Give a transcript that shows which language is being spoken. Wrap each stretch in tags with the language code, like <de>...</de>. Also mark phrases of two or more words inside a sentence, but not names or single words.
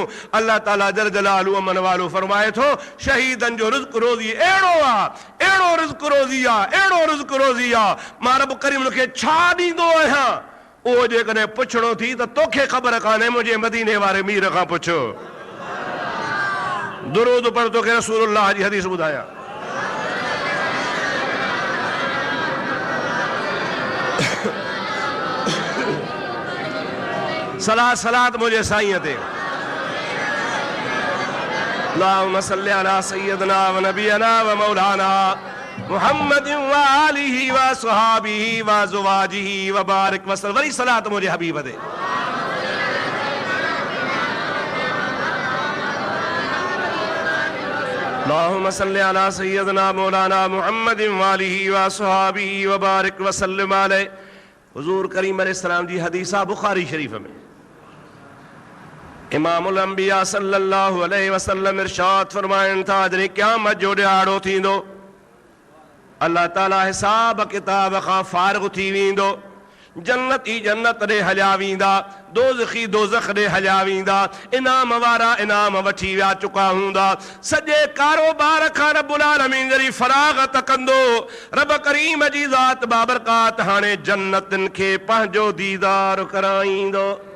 <ar>الله تعالى جل جلاله</ar> <sd>अमन वालो फरमाए थो शहीदनि जो रिज़्क़ रोज़ी अहिड़ो आ, अहिड़ो रिज़्क़ रोज़ी आ, अहिड़ो रिज़्क़ रोज़ी आ, मां रब करीम उनखे छा ॾींदो आहियां उहो जेकॾहिं पुछणो थी त तोखे ख़बर कान्हे, मुंहिंजे मदीने वारे मीर खां पुछो। दुरूद पढ़ तोखे रसूलुल्लाह जी हदीस ॿुधायां।</sd> <ar>सलात मुझे साईं ते اللهم صل على سيدنا و نبينا و مولانا محمد و آله و صحابه و أزواجه و بارك وسلم.</ar> <sd>वरी सलात मुझे हबीब ते</sd> <ar>اللهم صل على سيدنا مولانا محمد و آله و صحابه و بارك وسلم عليه.</ar> <sd>हुजूर करीम अलैहिस्सलाम जी हदीस आहे बुखारी शरीफ में,</sd> <ar>إمام الأنبياء صلى الله عليه وسلم</ar> <sd>इरशाद फरमाइनि था जॾहिं क़यामत जो ॾियारो थींदो, अल्लाह ताला हिसाब किताब खां फारिग़ थी वेंदो, जन्नती जन्नत ॾे हलिया वेंदा, दोज़खी दोज़ख ॾे हलिया वेंदा, इनाम वारा इनाम वठी विया चुका हूंदा, सॼे कारोबार खां</sd> <ar>رب العالمين</ar> <sd>जॾहिं फराग़त कंदो, रब करीम जी ज़ात बाबरकात हाणे जन्नतनि खे पंहिंजो दीदार कराईंदो।</sd>